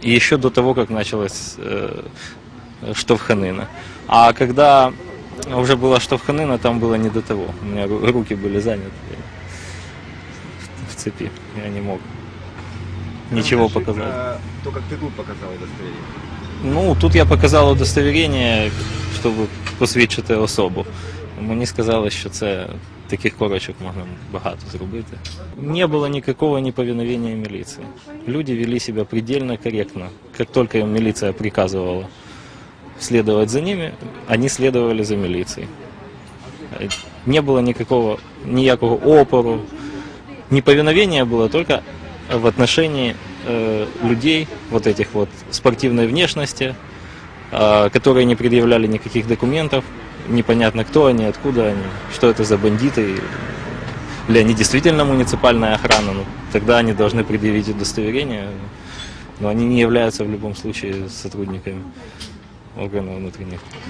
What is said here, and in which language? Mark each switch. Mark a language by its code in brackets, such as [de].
[ru] И еще до того, как началась штовханина. А когда уже была штовханина, там было не до того. У меня руки были заняты в цепи. Я не мог ничего показать. То, как ты тут показал удостоверение? [uk] Ну, тут я показав удостоверення, щоб посвідчити особу. Мені сказали, що це таких корочок можна багато зробити. [ru] Не было никакого неповиновения милиции. Люди вели себя предельно корректно. Как только им милиция приказывала следовать за ними, они следовали за милицией. Не было никакого опору. Неповиновение было только в отношении людей, вот этих вот спортивной внешности, которые не предъявляли никаких документов, непонятно кто они, откуда они, что это за бандиты, или они действительно муниципальная охрана, ну, тогда они должны предъявить удостоверение, но они не являются в любом случае сотрудниками органов внутренних.